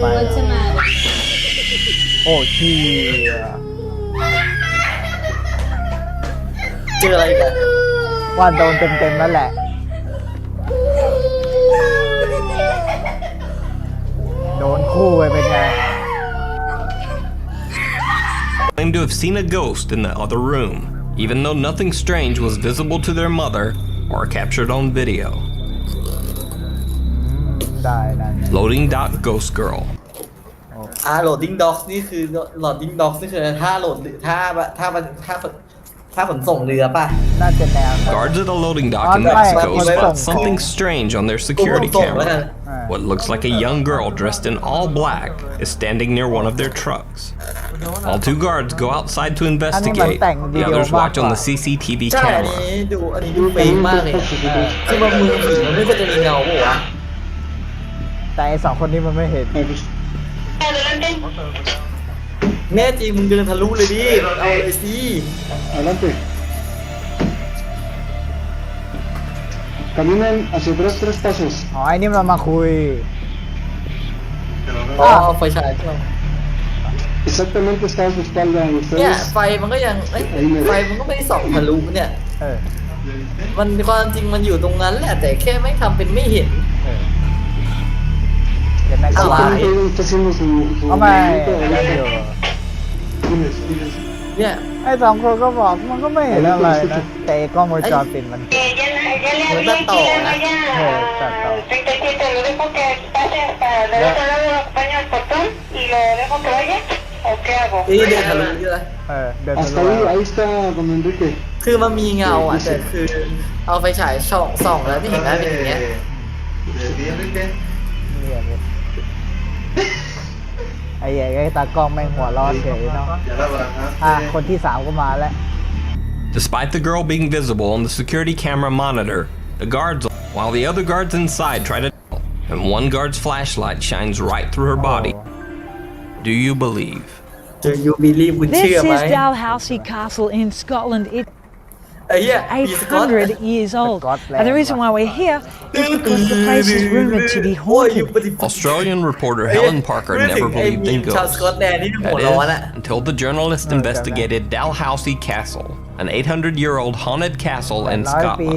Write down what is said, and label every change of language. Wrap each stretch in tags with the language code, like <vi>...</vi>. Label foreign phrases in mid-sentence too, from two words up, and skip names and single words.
<en>What's the matter?</en> <th>โอ้เชี่ย เจออะไรกัน ว่าโดนเต็มๆแล้วแหละ โดนคู่ไปเป็นไง</th> <en>Claim to have seen a ghost in the other room, even though nothing strange was visible to their mother or captured on video.</en> <th>ได้นั่น</th> <en>Loading dot ghost girl. loading dogs</en> <th>นี่คือ</th> <en>loading dogs</en> <th>นี่คือถ้าโหลดถ้าค่าขนส่งเรือป่ะ น่าจะแนว</th> <en>Guards at a loading dock in Mexico spot something strange on their security camera. What looks like a young girl dressed in all black is standing near one of their trucks. All two guards go outside to investigate. The others watch on the CCTV</en> <th>ใช่</th> <en>camera.</en> <th>อันนี้ดูเป๊ะมากเลยคือว่ามือผีมันไม่ควรจะมีเงาปะวะ แต่ไอ้2 คนนี้มันไม่เห็น แน่จริงมึงเดินทะลุเลยดิเอาเลยสิ</th> <es>Adelante. Caminen hacia atrás 3 pasos.</es> <th>อ๋อไอ้นี่มันมาคุย อ๋อไฟฉายเข้า</th> <es>Exactamente está a su espalda.</es> <th>เนี่ย</th> <es>Ustedes.</es> <th>ไฟมันก็ยังไฟมันก็ไม่ได้ส่องทะลุเนี่ยมันความจริงมันอยู่ตรงนั้นแหละแต่แค่ไม่ทำเป็นไม่เห็น เดี๋ยวแม่งก็ อะไร มา</th> <es>Está haciendo su</es> <th>เอาไป</th> <es>movimiento de</es> <th>แล้วอยู่</th> <es>Diles, diles.</es> <th>เนี่ย ไอ้2 คนก็บอกมันก็ไม่เห็นอะไรนะแต่กล้องวงจรปิดมัน เหมือนตัดต่อนะ ตัดต่อ</th> <es>lo dejo que pase hasta del otro lado, lo acompaño al portón y lo dejo que vaya, ¿o qué hago?</es> <th>เดินทะลุเยอะ เดิน</th> <es>Hasta ahí está Don Enrique.</es> <th>คือมันมีเงาอ่ะแต่คือเอาไฟฉายส่องแล้วไม่เห็นได้เป็นอย่างเงี้ย ไอ้ตากล้องแม่งหัวร้อนเฉยเนาะคนที่3ก็มาแล้ว</th> <en>Despite the girl being visible on the security camera monitor, the guards, while the other guards inside try to, and one guard's flashlight shines right through her body. Do you believe? Do you believe</en> <th>คุณเชื่อไหม</th> <en>This is Dalhousie Castle in Scotland. It's 800 years old. And the reason why we're here is because the place is rumored to be haunted. Australian reporter Helen Parker never believed in ghosts. That is, until the journalist investigated Dalhousie Castle, an 800-year-old haunted castle in Scotland.</en>